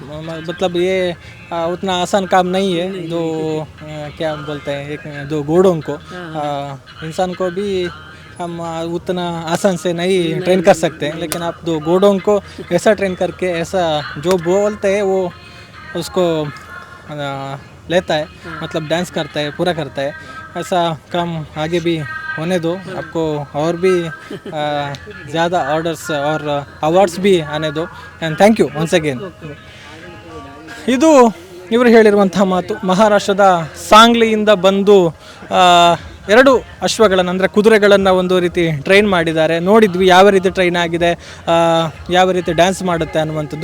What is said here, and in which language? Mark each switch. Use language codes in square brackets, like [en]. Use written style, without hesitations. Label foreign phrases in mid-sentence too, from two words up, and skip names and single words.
[hi] मतलब ये उतना आसान काम नहीं है, दो क्या बोलते हैं, एक 2 घोड़ों को इंसान को भी हम उतना आसान से नहीं ट्रेन कर सकते हैं, लेकिन आप 2 घोड़ों को ऐसा ट्रेन करके ऐसा जो बोलते हैं वो उसको लेता है, मतलब डांस करता है, पूरा करता है। ऐसा काम आगे भी होने दो, आपको और भी ज़्यादा ऑर्डर्स और अवार्ड्स भी आने दो। [en] And thank you once again. [kn] ಇದು ಇವರು ಹೇಳಿರುವಂತಹ ಮಾತು. ಮಹಾರಾಷ್ಟ್ರದ ಸಾಂಗ್ಲಿಯಿಂದ ಬಂದು 2 ಅಶ್ವಗಳನ್ನು ಅಂದರೆ ಕುದುರೆಗಳನ್ನು ಒಂದು ರೀತಿ ಟ್ರೈನ್ ಮಾಡಿದ್ದಾರೆ. ನೋಡಿದ್ವಿ ಯಾವ ರೀತಿ ಟ್ರೈನ್ ಆಗಿದೆ, ಯಾವ ರೀತಿ ಡ್ಯಾನ್ಸ್ ಮಾಡುತ್ತೆ ಅನ್ನುವಂಥದ್ದು.